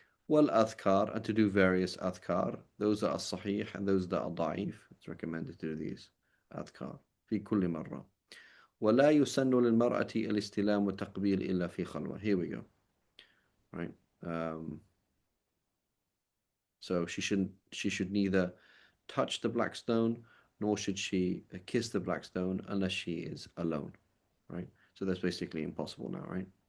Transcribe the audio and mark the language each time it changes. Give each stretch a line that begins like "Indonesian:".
English: والأذكار, and to do various أذكار. Those are الصحيح and those that are ضعيف. It's recommended to do these أذكار
Arabic: في كل مرة. ولا يسن للمرأة الاستلام والتقبيل إلا في خلوة.
English: Here we go. Right. So she should neither touch the black stone nor should she kiss the black stone unless she is alone, right? So that's basically impossible now, right?